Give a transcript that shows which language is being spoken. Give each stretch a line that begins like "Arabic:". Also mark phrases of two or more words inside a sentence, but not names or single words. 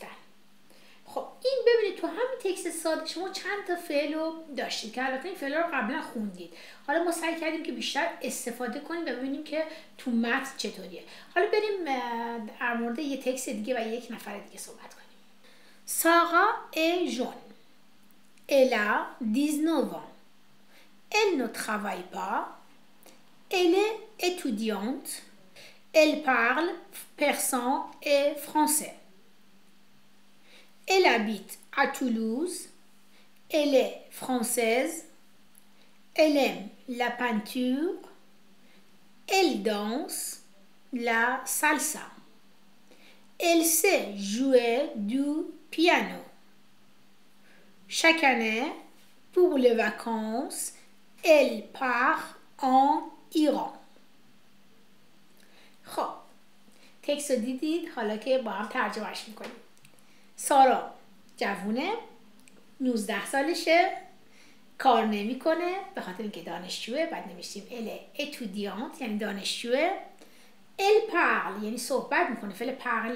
Persian: خب این ببینید تو همین تکست ساده شما چند تا فعل رو داشتید که البته این فعل رو قبلا خوندید. حالا ما سعی کردیم که بیشتر استفاده کنیم و ببینیم که تو متن چطوریه. حالا بریم در مورد یه تکست دیگه و یک نفر دیگه صحبت کنیم.
French: سارا est jeune. Elle a 19 ans. Elle ne travaille pas. Elle est étudiante. Elle parle persan et français. Elle habite à Toulouse. Elle est française. Elle aime la peinture. Elle danse la salsa. Elle sait jouer du piano. Chaque année, pour les vacances, elle part en Iran.
Persian: خب تکست رو دیدید، حالا که با هم ترجمهش میکنیم. سارا جوونه، 19 سالشه، کار نمیکنه به خاطر اینکه دانشجوه. بعد نوشتیم
French: elle étudiante
Persian: یعنی دانشجوه.
French: elle parle
Persian: یعنی صحبت میکنه، فعل پارل.